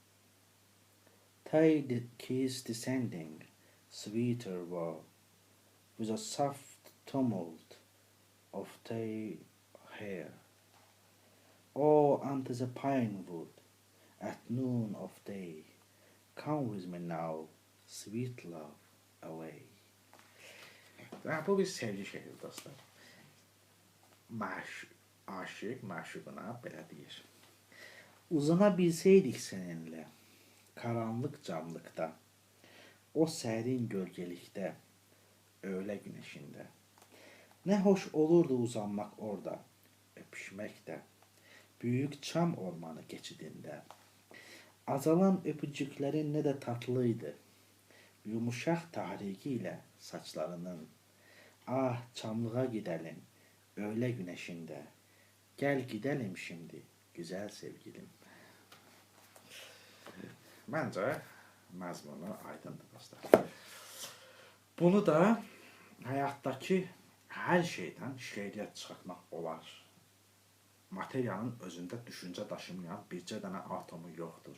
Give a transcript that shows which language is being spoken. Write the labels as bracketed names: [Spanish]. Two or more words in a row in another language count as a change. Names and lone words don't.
[English] Thy kiss descending, sweeter were, with a soft tumult of thy hair. Oh, unto the pine wood at noon of day, come with me now, sweet love, away. [Azerbaijani] Bu bir sevgi şeiri dostlar. Aşık, məşuquna belə deyir. [Turkish] Uzana bilseydik seninle, karanlık camlıkta, o serin gölgelikte, öğle güneşinde. Ne hoş olurdu uzanmak orada, öpüşmek de, büyük çam ormanı geçidinde. Azalan öpücüklerin ne de tatlıydı, yumuşak tahrikiyle saçlarının. Ah, çamlığa gidelim, öğle güneşinde. Gel gidelim şimdi, güzel sevgilim. [Azerbaijani] Məncə məzmunu aydındır dostlar. Bunu da həyatdakı hər şeydən şeiriyyat çıxartmaq olar. Materiyanın özündə düşüncə daşımayan bircə dənə atomu yoxdur.